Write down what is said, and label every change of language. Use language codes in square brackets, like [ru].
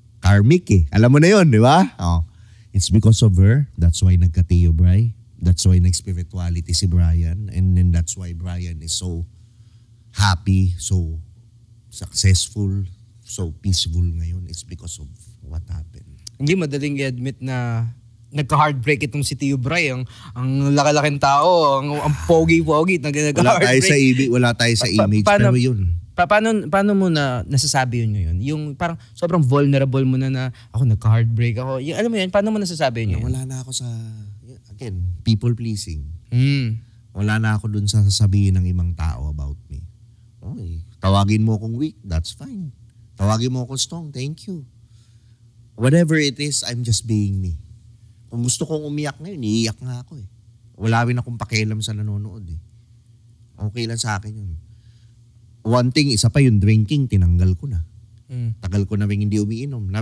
[tl] Karmic eh. Alam mo na yun, di ba? Oh. [en] It's because of her. That's why nagka-Tio Bray. That's why [tl] nag-spirituality si Brian. [en] And then that's why Brian is so happy, so successful, so peaceful [tl] ngayon. [en] It's because of what happened. [tl] Hindi madaling i-admit na nagka-heartbreak itong si Tio Bray. Ang laki-laking tao, ang pogi-pogi. Wala tayo sa image, pero yun. Paano mo na nasasabi yun ngayon? Yung parang sobrang vulnerable mo na ako nagka-heartbreak ako. Yung, alam mo yun, paano mo nasasabi yun? Wala na ako sa, again, people pleasing. Mm. Wala na ako dun sa sasabihin ng ibang tao about me. [en] Okay. [tl] Tawagin mo akong weak, [en] that's fine. [tl] Tawagin mo akong strong, [en] thank you. Whatever it is, I'm just being me. [tl] Kung gusto kong umiyak ngayon, iiyak nga ako eh. Wala rin akong pakialam sa nanonood eh. Okay lang sa akin yun. [en] One thing, [tl] isa pa yung drinking, tinanggal ko na. Tagal ko na rin hindi umiinom.